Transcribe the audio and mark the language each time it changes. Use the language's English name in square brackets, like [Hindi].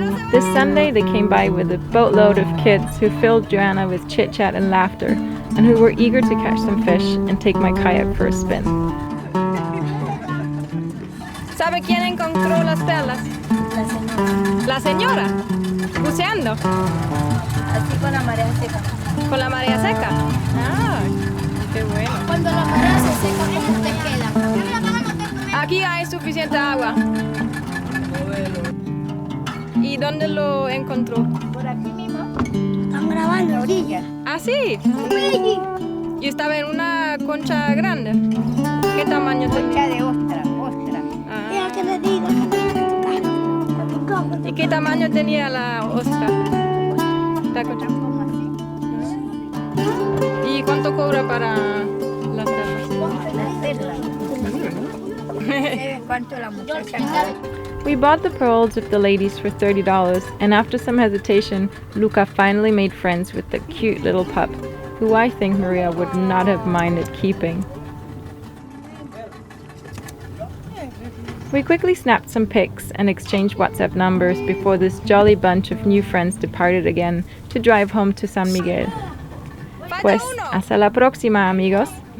[English] This Sunday they came by with a boatload of kids who filled Joanna with chit-chat and laughter, and who were eager to catch some fish and take my kayak for a spin. [Spanish] ¿Sabe quién encontró las perlas? La señora. ¿Buceando? Así con la marea seca. ¿Con la marea seca? Ah, qué bueno. Cuando la marea se seca, ¿cómo te queda? Aquí hay suficiente agua. ¿Y dónde lo encontró? Por aquí mismo. Están grabando en la orilla. ¿Ah, sí? ¿Y estaba en una concha grande? ¿Qué tamaño tenía? Concha de ostra. Ah. Mira que le digo. ¿Y qué tamaño tenía la ostra? La concha. ¿Y cuánto cobra para las perlas? Las perlas. ¿Cuánto la muchacha? [English] We bought the pearls of the ladies for $30, and after some hesitation, Luca finally made friends with the cute little pup, who I think Maria would not have minded keeping. We quickly snapped some pics and exchanged WhatsApp numbers before this jolly bunch of new friends departed again to drive home to San Miguel. [Spanish] Pues, hasta la próxima, amigos.